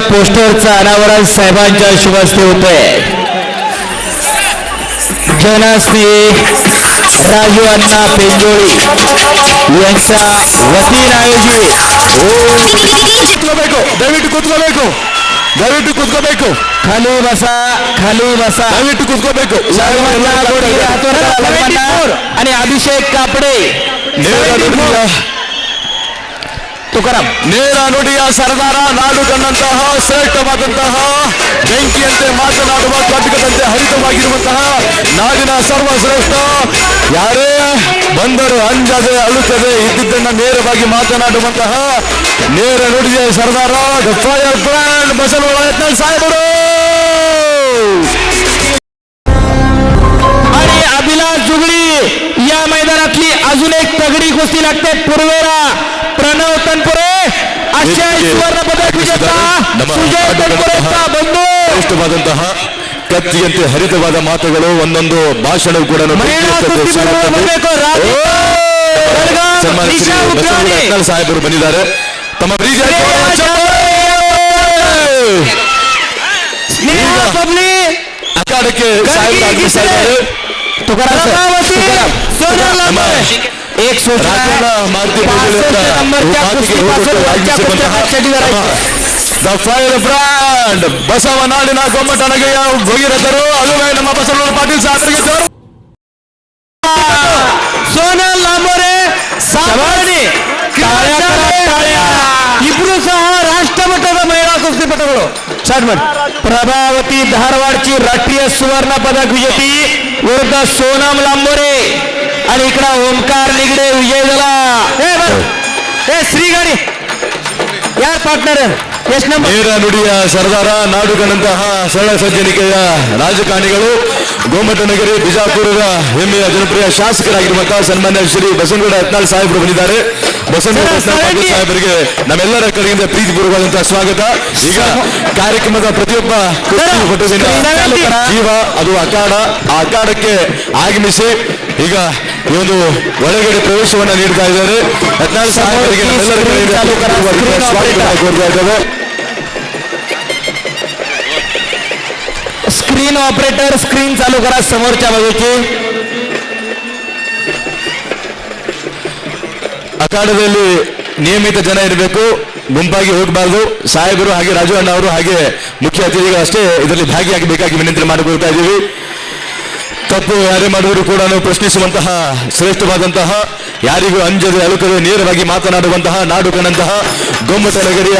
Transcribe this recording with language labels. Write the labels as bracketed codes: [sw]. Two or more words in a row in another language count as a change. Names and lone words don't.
[mr] पोस्टरचा अनावरण साहेबांच्या शुभ हस्ते होतोय. जनश्री राजू अण्णा पेंजोळी यांच्या वतीने आयोजित [kn] ದಯವಿಟ್ಟು ಕೂತ್ಕೋಬೇಕು [mr] खाली बसा [kn] ದಯವಿಟ್ಟು ಕೂತ್ಕೋಬೇಕು [mr] आणि अभिषेक कापडे तुकाराम [kn] ನೇರ ನುಡಿಯ ಸರ್ದಾರ ನಾಡು ಕಂಡಂತಹ ಶ್ರೇಷ್ಠವಾದಂತಹ ಬೆಂಕಿಯಂತೆ ಮಾತನಾಡುವ ಖಡ್ಗದಂತೆ ಹರಿತವಾಗಿರುವಂತಹ ನಾಡಿನ ಸರ್ವಶ್ರೇಷ್ಠ ಯಾರೇ ಬಂದರು ಅಂಜದೆ ಅಳುತ್ತದೆ ಇದ್ದಿದ್ದನ್ನ ನೇರವಾಗಿ ಮಾತನಾಡುವಂತಹ ನೇರ ನುಡಿಯ ಸರ್ದಾರ [en] the fire brand [kn] ಬಸವರಾಜ ಯತ್ನಾಳ್ ಸಾಹೇಬರು [mr] आणि अभिलाष जुगडी या मैदानातली अजून एक तगडी कुस्ती लागते. पूर्वेला प्रणव तनपुरे अशा सुवर्ण पदक विजेता सुजय तनपुरेचा बंधू [kn] ಶ್ರೇಷ್ಠವಾದಂತಹ ಕತ್ತಿಯಂತೆ ಹರಿತವಾದ ಮಾತುಗಳು ಒಂದೊಂದು ಭಾಷಣವು ಕೂಡ ಸಾಹೇಬರು ಬಂದಿದ್ದಾರೆ. ತಮ್ಮ ಅಖಾಡಕ್ಕೆ [mr] एक [en] the fire brand [kn] ಬಸವನಾಡಿನ ಗೊಮ್ಮಟನಗೆಯ ಭಗೀರಥರು ಅದುವೇ ನಮ್ಮ ಬಸವರಾಜ ಪಾಟೀಲ್ ಸಾಹೇಬರಿಗೆ [mr] सोनल लांबोरे इब्रू सह [kn] ರಾಷ್ಟ್ರಮಟ್ಟದ ಮಹಿಳಾ ಕುಸ್ತಿಪಟುಗಳು [mr] प्रभावती धारवाडची राष्ट्रीय सुवर्ण पदक विजेती विरुद्ध सोनम लांबोरे आणि इकडे ओमकार निगडे विजय झाला. श्रीगाडी यार पार्टनर [kn] ಎಷ್ಟು ನಂಬರ್ ನೇರ ನುಡಿಯ ಸರ್ದಾರ ನಾಡು ಕಂಡಂತಹ ಸರಳ ಸಜ್ಜನಿಕೆಯ ರಾಜಕಾರಣಿಗಳು ಗೋಮಟನಗರಿ ಬಿಜಾಪುರದ ಹೆಮ್ಮೆಯ ಜನಪ್ರಿಯ ಶಾಸಕರಾಗಿರುವಂತಹ ಸನ್ಮಾನ್ಯ ಶ್ರೀ ಬಸವನಗೌಡ ಯತ್ನಾಳ್ ಸಾಹೇಬರು ಬಂದಿದ್ದಾರೆ. ಬಸವನಗೌಡ ಯತ್ನಾಳ್ ಸಾಹೇಬರಿಗೆ ನಮ್ಮೆಲ್ಲರ ಕಡೆಯಿಂದ ಪ್ರೀತಿಪೂರ್ವಕವಾದಂತಹ ಸ್ವಾಗತ. ಈಗ ಕಾರ್ಯಕ್ರಮದ ಪ್ರತಿಯೊಬ್ಬ ಜೀವ ಅದು ಅಖಾಡ ಆ ಅಖಾಡಕ್ಕೆ ಆಗಮಿಸಿ ಈಗ ಈ ಒಂದು ಒಳಗಡೆ ಪ್ರವೇಶವನ್ನ ನೀಡ್ತಾ ಇದ್ದಾರೆ. ಯತ್ನಾಳ್ ಸಾಹೇಬರಿಗೆ ನಮ್ಮೆಲ್ಲರ ಕಡೆಯಿಂದ ಸ್ವಾಗತ ಕೋರ್ತಾ ಇದ್ದೇವೆ. [en] screen operator [mr] स्क्रीन चालू करा समोरच्या बाजूची. [kn] ಅಖಾಡದಲ್ಲಿ ನಿಯಮಿತ ಜನ ಇರಬೇಕು, ಗುಂಪಾಗಿ ಹೋಗಬಾರ್ದು. ಸಾಹೇಬರು ಹಾಗೆ ರಾಜು ಅಣ್ಣ ಅವರು ಹಾಗೆ ಮುಖ್ಯ ಅತಿಥಿಗಳು ಅಷ್ಟೇ ಇದರಲ್ಲಿ ಭಾಗಿಯಾಗಬೇಕಾಗಿ ವಿನಂತಿ ಮಾಡಿಕೊಳ್ತಾ ಇದ್ದೀವಿ. ತಪ್ಪು ಯಾರೇ ಮಾಡುವರು ಕೂಡ ಪ್ರಶ್ನಿಸುವಂತಹ ಶ್ರೇಷ್ಠವಾದಂತಹ ಯಾರಿಗೂ ಅಂಜದೆ ಅಳುಕದೆ ನೇರವಾಗಿ ಮಾತನಾಡುವಂತಹ ನಾಡು ಕಂಡಂತಹ ಗೊಮ್ಮಟನಗರಿಯ